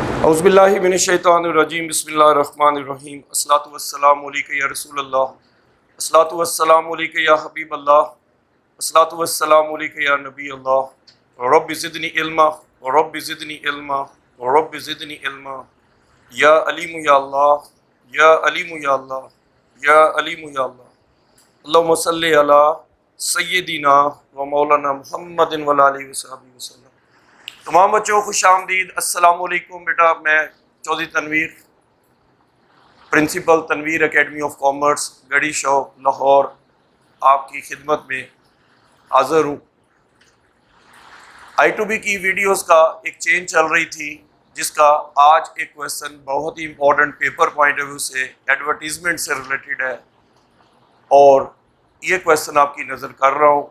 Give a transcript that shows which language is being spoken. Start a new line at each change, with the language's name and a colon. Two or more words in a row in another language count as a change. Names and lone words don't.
Arabic: أعوذ بالله من الشيطان الرجيم بسم الله الرحمن الرحيم الصلاة والسلام عليك يا رسول الله الصلاة والسلام عليك يا حبيب الله الصلاة والسلام عليك يا نبي الله رب زدني علما رب زدني علما رب زدني علما يا عليم يا الله يا عليم يا الله يا عليم يا الله اللهم صل على سيدنا ومولانا محمد وآله وصحبه وسلم.
Urdu: تمام بچوں خوش آمدید,
Arabic: السلام عليكم.
Urdu: بیٹا میں چوہدری تنویر، پرنسپل تنویر اکیڈمی آف کامرس گڑھی شوق لاہور، آپ کی خدمت میں حاضر ہوں. I2B کی ویڈیوز کا ایک چین چل رہی تھی، جس کا آج ایک کوئسچن بہت ہی
English: important paper point of view
Urdu: سے ایڈورٹائزمنٹ سے ریلیٹڈ ہے اور یہ کوئسچن آپ کی نذر کر رہا ہوں.